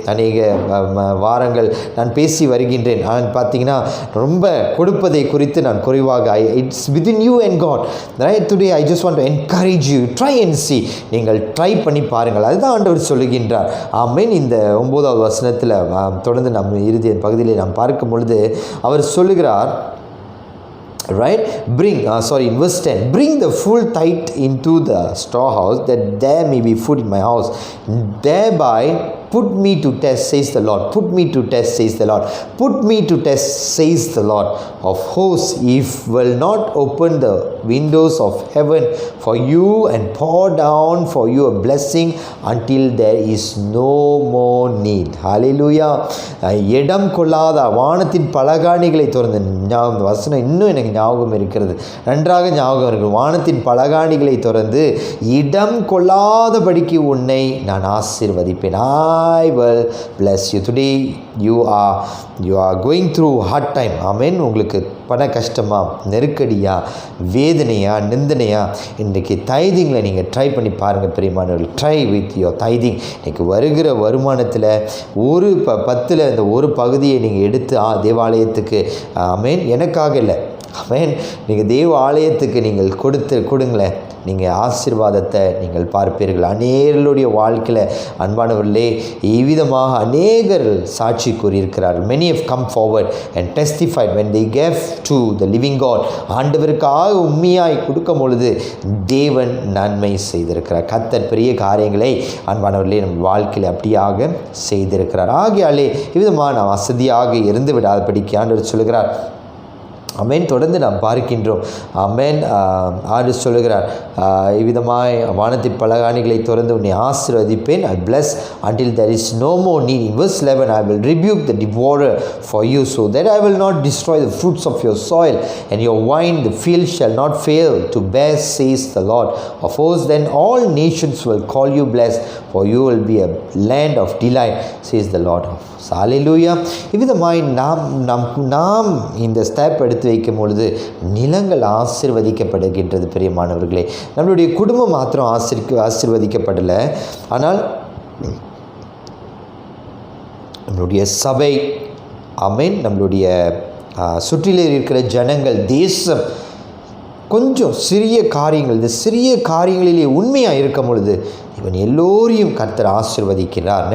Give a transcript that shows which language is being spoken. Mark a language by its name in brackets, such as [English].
[Tamil] அநேக வாரங்கள் நான் பேசி வருகின்றேன். நான் பார்த்தீங்கன்னா ரொம்ப கொடுப்பதை குறித்து நான் குறைவாக [English] It's within you and God, right? Today I just want to encourage you, try and see. [Tamil] நீங்கள் ட்ரை பண்ணி பாருங்கள், அதுதான் ஆண்டவர் சொல்லுகின்றார். ஆமென். இந்த 9வது வசனத்தில் தொடர்ந்து நம்ம இறுதி பகுதியில் நாம் பார்க்கும் பொழுது அவர் சொல்லுகிறார், right? [English] In verse 10, bring the full tithe into the storehouse, that there may be food in my house. Thereby put me to test, says the Lord. Put me to test, says the Lord. Put me to test, says the Lord of hosts, if will not open the windows of heaven for you and pour down for you a blessing until there is no more need. Hallelujah. [Tamil] இடம் கொள்ளாத வானத்தின் பலகாணிகளை திறந்து, வசனம் இன்னும் எனக்கு ஞாபகம் இருக்கிறது, நன்றாக ஞாபகம் இருக்கிறது. வானத்தின் பலகாணிகளை திறந்து இடம் கொள்ளாதபடிக்கு உன்னை நான் ஆசீர்வதிப்பேன். [English] I will bless you. Today you are going through hard time. [Tamil] ஆமென். உங்களுக்கு பண கஷ்டமா, நெருக்கடியா, வேதனையா, நிந்தனையா, இன்றைக்கி தைதிங்களை நீங்கள் ட்ரை பண்ணி பாருங்கள் பிரியமானவர்கள். [English] Try with your tithing. [Tamil] இன்றைக்கி வருகிற வருமானத்தில் ஒரு 10ல் இந்த ஒரு பகுதியை நீங்கள் எடுத்து தேவாலயத்துக்கு, ஆமென், எனக்காக இல்லை, ஆமென், நீங்கள் தேவ ஆலயத்துக்கு நீங்கள் கொடுங்களேன். நீங்கள் ஆசீர்வாதத்தை நீங்கள் பார்ப்பீர்கள். அநேகருடைய வாழ்க்கையில் அன்பானவர்களே இவ்விதமாக அநேகர் சாட்சி கூறியிருக்கிறார்கள். [English] many have come forward and testified when they gave to the living God. [Tamil] ஆண்டவருக்காக உண்மையாய் கொடுக்கும் பொழுது தேவன் நன்மை செய்திருக்கிறார். கர்த்தர் பெரிய காரியங்களை அன்பானவர்களே நம் வாழ்க்கையில் அப்படியாக செய்திருக்கிறார். ஆகையாலே இவ்விதமாக நாம் வசதியாக இருந்து விடாதபடிக்கு ஆண்டவர் சொல்கிறார். அமேன். தொடர்ந்து நாம் பார்க்கின்றோம். அமேன். ஆண்டு சொல்லுகிறார், இவ்விதமாய் வானத்தின் பலகாணிகளை திறந்து உன்னை ஆசீர்வதிப்பேன். [English] I bless until there is no more need. In verse 11, I will rebuke the devourer for you, so that I will not destroy the fruits of your soil, and your wine the field shall not fail to bear, says the Lord of hosts. Then all nations will call you blessed, for you will be a land of delight, says the Lord of hosts. [Tamil] ஹல்லேலூயா. இவ்விதமாய் நாம் இந்த step எடுத்து வைக்கும் பொழுது நிலங்கள் ஆசீர்வதிக்கப்படுகின்றது. பிரியமானவர்களே, நம்மளுடைய குடும்பம் மாத்திரம் ஆசீர்வதிக்கப்படலை, ஆனால் நம்மளுடைய சபை, ஆமென், நம்மளுடைய சுற்றிலே இருக்கிற ஜனங்கள், தேசம், கொஞ்சம் சிறிய காரியங்கள், இந்த சிறிய காரியங்களிலே உண்மையாக இருக்கும் பொழுது இவன் எல்லோரையும் கர்த்தர் ஆசீர்வதிக்கிறார்.